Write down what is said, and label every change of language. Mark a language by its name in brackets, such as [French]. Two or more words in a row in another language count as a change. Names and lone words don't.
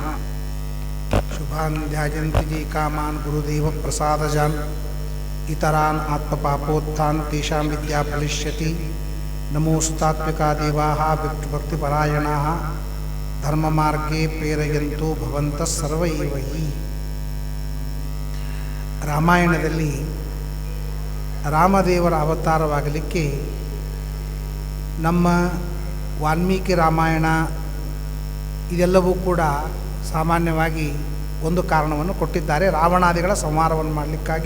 [Sanskrit] शुभान् ध्यायन्ति ये कामान् गुरुदेव प्रसादजान् इतरान् आत्मपापोत्थान् तेषां विद्या फलिष्यति। नमोऽस्तात्विका देवाः भक्तिपरायणाः धर्ममार्गे प्रेरयन्तो भवन्तः सर्व एव हि। [Kannada] ರಾಮಾಯಣದಲ್ಲಿ ರಾಮದೇವರ ಅವತಾರವಾಗಲಿಕ್ಕೆ ನಮ್ಮ ವಾಲ್ಮೀಕಿ ರಾಮಾಯಣ ಇದೆಲ್ಲವೂ ಕೂಡ ಸಾಮಾನ್ಯವಾಗಿ ಒಂದು ಕಾರಣವನ್ನು ಕೊಟ್ಟಿದ್ದಾರೆ, ರಾವಣಾದಿಗಳ ಸಂಹಾರವನ್ನು ಮಾಡಲಿಕ್ಕಾಗಿ.